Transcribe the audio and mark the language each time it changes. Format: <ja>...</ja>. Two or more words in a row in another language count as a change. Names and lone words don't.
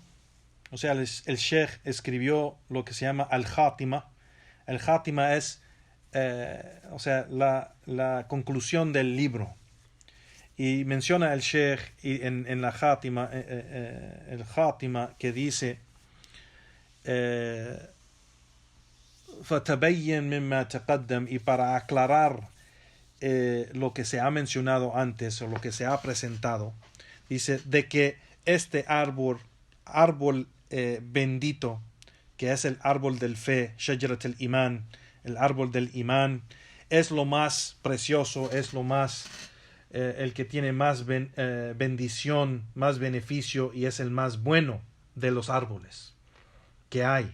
<es>O sea, el Sheikh escribió lo que se llama al-Khatima. El Khatima es o sea, la conclusión del libro. Y menciona el Sheikh en la Khatima, el Khatima, que dice:</es> <ar>فَتَبَيَّن مِمَّا تَقَدَّمَ.</ar> <es>Y para aclarar lo que se ha mencionado antes, o lo que se ha presentado, dice de que este árbol bendito, que es el árbol del fe,</es> <ar>شجرة الإيمان,</ar> <es>el árbol del imán, es lo más precioso, es lo más el que tiene más bendición, más beneficio, y es el más bueno de los árboles que hay.</es>